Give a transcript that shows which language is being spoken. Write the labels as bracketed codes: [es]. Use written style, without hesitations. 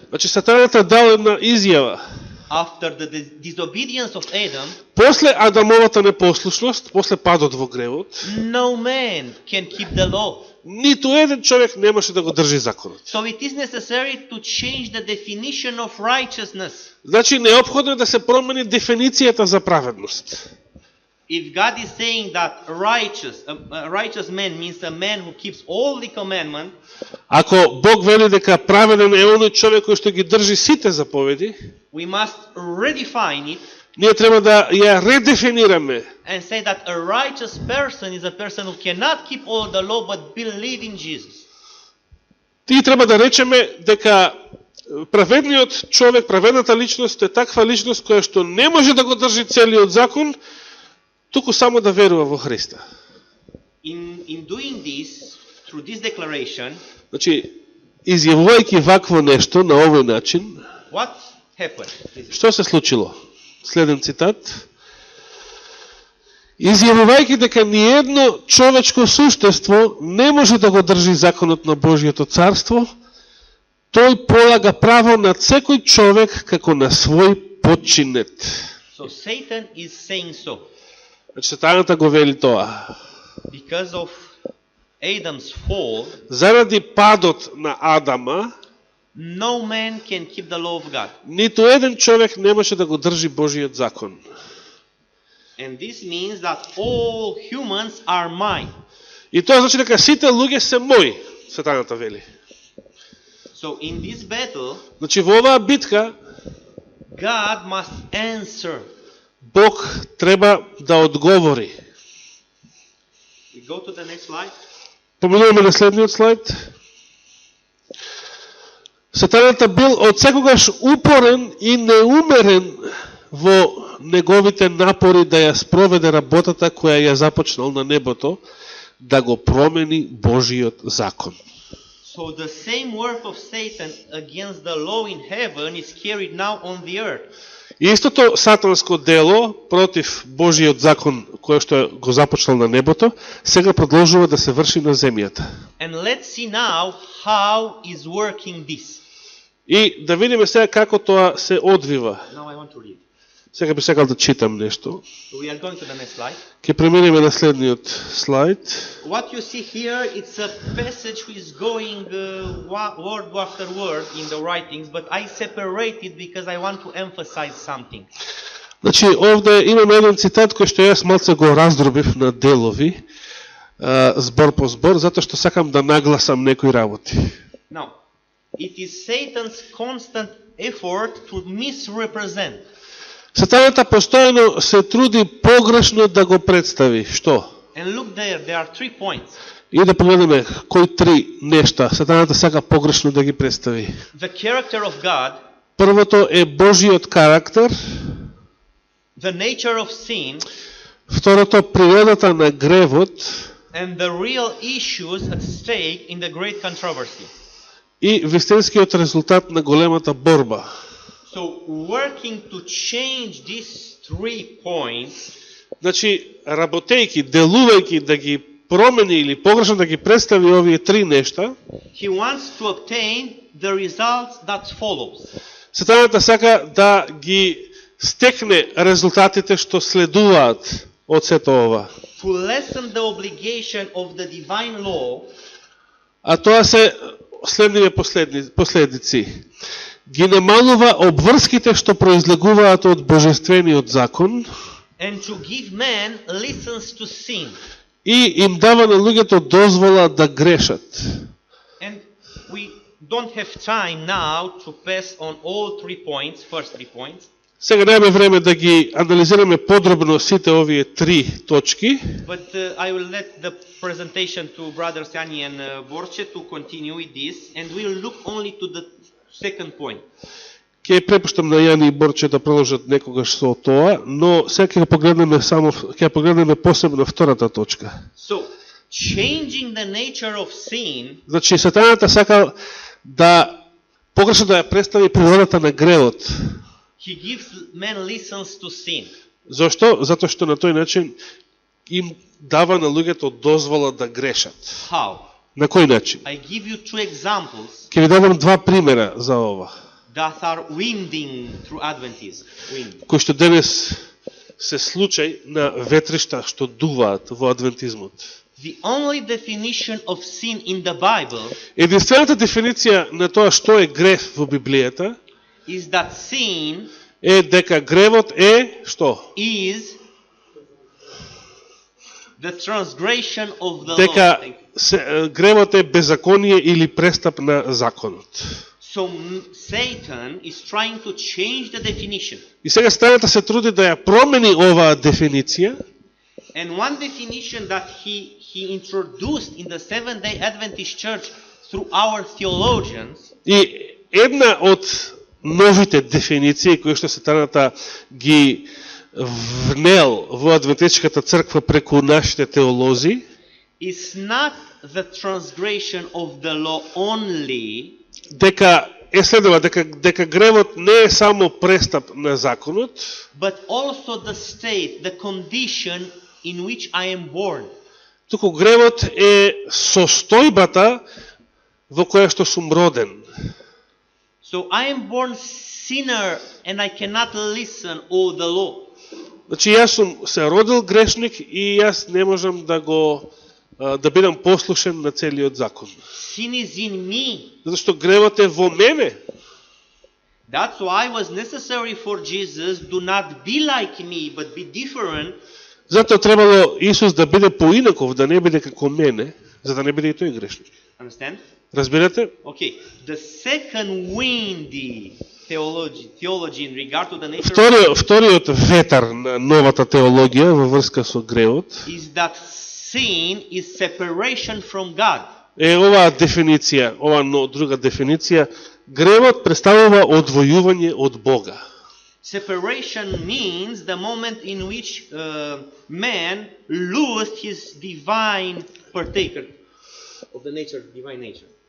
[mk] Значи Сатаната дал една изјава. [en] after the disobedience of Adam, [mk] после Адамовата непослушност, после падот во гревот, [en] no man can keep the law. [mk] ниту еден човек не може да го држи законот. [en] So it is necessary to change the definition of righteousness. [mk] Значи неопходно е да се промени дефиницијата за праведност. [en] If God is saying that a righteous man means a man who keeps all the commandments, [mk] Ако Бог вели дека праведен е оној човек кој што ги држи сите заповеди, [en] we must redefine it [mk] ние треба да ја редефинираме [en] and say that a righteous person is a person who cannot keep all the law but believe in Jesus. [mk] и треба да речеме дека праведниот човек, праведната личност е таква личност која што не може да го држи целиот закон, туку само да верува во Христа. [en] In doing this, through this declaration, [mk] Значи, изјавувајќи вакво нешто на овој начин, [en] what happened? [mk] што се случило? Следен цитат. Изјавувајќи дека ниедно човечко суштество не може да го држи законот на Божјото царство, тој полага право на секој човек како на свој подчинет. [en] So Satan is saying so. [mk] Значи, Сатаната го вели тоа. [en] Because of Adam's fall, [mk] Заради падот на Адама, [en] no man can keep the law of God. [mk] ниту еден човек не може да го држи Божиот закон. [en] And this means that all humans are mine. [mk] И тоа значи дека сите луѓе се мои, Сатаната вели. [en] So in this battle, [mk] Значи во оваа битка [en] God must answer. [mk] Бог треба да одговори. [en] We go to the next slide. [mk] Поминуваме на следниот слайд. Сатаната бил од секогаш упорен и неумерен во неговите напори да ја спроведе работата која ја започнал на небото, да го промени Божиот закон. [en] So the same work of Satan against the law in heaven is carried now on the earth. [mk] И истото сатанско дело против Божиот закон кој што го започнал на небото, сега продолжува да се врши на земјата. [en] And let's see now how is working this. [mk] И да видиме сега како тоа се одвива. [en] Now I want to read. [mk] Сега би сакал да читам нешто. [en] We are going to the next slide. [mk] Ќе преминеме на следниот слайд. [en] What you see here, it's a passage which is going word after word in the writings, but I separate it because I want to emphasize something. [mk] Значи, овде имаме еден цитат кој што јас малце го раздробив на делови, збор по збор, затоа што сакам да нагласам некои работи. [en] Now, it is Satan's constant effort to misrepresent. [mk] Сатаната постојано се труди погрешно да го представи. Што? [en] And look there are 3 points. [mk] И да погледнеме кои 3 нешта Сатаната сака погрешно да ги представи. [en] The character of God, [mk] Првото е Божиот карактер, [en] the nature of sin, [mk] второто природата на гревот [en] and the real issues at stake in the great controversy. [mk] и вистинскиот резултат на големата борба. [en] So working to change these 3 points, [mk] Значи, работејќи, делувајќи да ги промени или погрешно да ги представи овие 3 нешта, [en] he wants to obtain the results that follows. [mk] Сатаната сака да ги стекне резултатите што следуваат од сето ова. [en] To lessen the obligation of the divine law, [mk] А тоа се следниве последици. Ги намалува обврските што произлегуваат од божествениот закон [en] and to give man license to sin. [mk] и им дава на луѓето дозвола да грешат. [en] And we don't have time now to pass on all 3 points, first 3 points. [mk] Сега немаме време да ги анализираме подробно сите овие 3 точки, [en] But I will let the presentation to Brothers Yani and Borche to continue with this, and we'll look only to the second point. [mk] ќе препуштам на Јани и Борче да продолжат некогаш со тоа, но сега ќе погледнеме посебно втората точка. [en] So, changing the nature of sin, [mk] Значи, Сатаната сакал да погрешно да ја представи природата на гревот. [en] he gives men license to sin. [mk] Зошто? Затоа што на тој начин им дава на луѓето дозвола да грешат. [en] How? [mk] На кој начин? [en] I give you 2 examples. [mk] Ќе ви дадам 2 примера за ова. [en] that are winding through Adventism. Wind. [mk] кои што денес се случај на ветришта што дуваат во адвентизмот. [en] The only definition of sin in the Bible [mk] Единствената дефиниција на тоа што е грев во Библијата [en] is that sin [mk] е дека гревот е што? [en] is the transgression of the [mk] Дека [en] law. [mk] гревот е беззаконие или престап на законот. [en] So Satan is trying to change the definition. [mk] И сега Сатаната се труди да ја промени оваа дефиниција. [en] And one definition that he introduced in the Seventh-day Adventist Church through our theologians [mk] И една од новите дефиниции кои што Сатаната ги внел во адвентистичката црква преку нашите теолози [en] is not the transgression of the law only, [mk] дека е следува дека гревот не е само престап на законот, [en] but also the state, the condition in which I am born. [mk] туку гревот е состојбата во која што сум роден. [en] So I am born sinner and I cannot listen all the law. [mk] Значи јас сум се родил грешник и јас не можам да бидам послушен на целиот закон. [en] Sin is in me. [mk] Зашто гревот е во мене. [en] That's why it was necessary for Jesus do not be like me, but be different. [mk] Затоа требало Исус да биде поинаков, да не биде како мене, за да не биде и тој грешник. [en] Understand? [mk] Разбирате? [en] Okay. The second windy theology in regard to the nature of [mk] Вториот ветар на новата теологија во врска со гревот [en] is that sin is separation from God. [mk] е оваа дефиниција, друга дефиниција, гревот представува одвојување од Бога. [en] Separation means the moment in which man lost his divine partaker of the nature, divine nature.